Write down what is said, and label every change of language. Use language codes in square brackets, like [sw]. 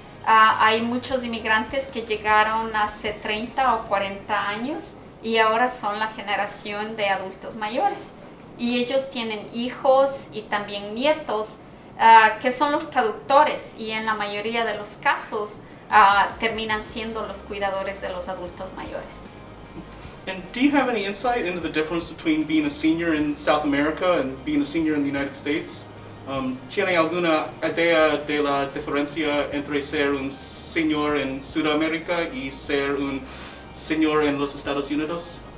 [es] Hay muchos inmigrantes que llegaron hace 30 o 40 años y ahora son la generación de adultos mayores. Y ellos tienen hijos y también nietos que son los traductores, y en la mayoría de los casos terminan siendo los cuidadores de los adultos mayores. [en] And do you have any insight into the difference between being a senior in South America and being a senior in the United States? [es] ¿Tiene alguna idea de la diferencia entre ser un señor en Sudamérica y ser un señor en los Estados Unidos?